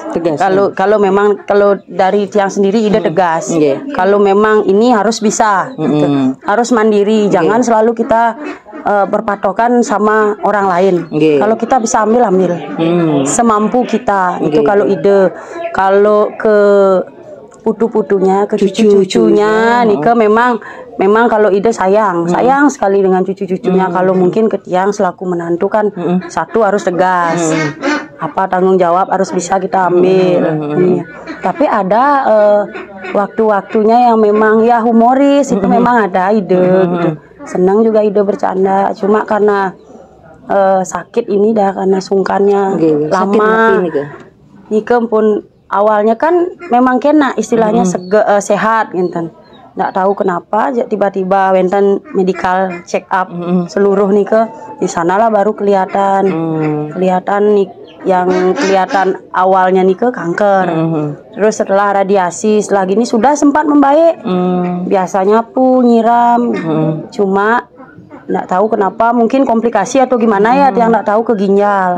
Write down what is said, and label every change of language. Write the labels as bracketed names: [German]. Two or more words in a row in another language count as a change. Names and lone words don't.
[Indonesian] Kalau memang kalau dari tiang sendiri ide tegas. Kalau memang ini harus bisa gitu. Harus mandiri, jangan selalu kita berpatokan sama orang lain. Kalau kita bisa ambil semampu kita. Itu kalau ide. Kalau ke putu-putunya, ke cucu-cucunya Nika memang kalau ide sayang sekali dengan cucu-cucunya. Kalau mungkin ke tiang selaku menantu kan satu harus tegas, apa tanggung jawab harus bisa kita ambil. Tapi ada waktu-waktunya yang memang ya humoris itu memang ada ide gitu. Senang juga ide bercanda, cuma karena sakit ini dah karena sungkannya lama. Nika pun awalnya kan memang kena istilahnya sehat gitu. Nggak tahu kenapa tiba-tiba wenten [English] medical check up [Indonesian] seluruh nih di sanalah baru kelihatan nih yang kelihatan awalnya nih kanker. Terus setelah radiasi setelah gini sudah sempat membaik. Biasanya nyiram. Cuma nggak tahu kenapa, mungkin komplikasi atau gimana ya yang nggak tahu ke ginjal.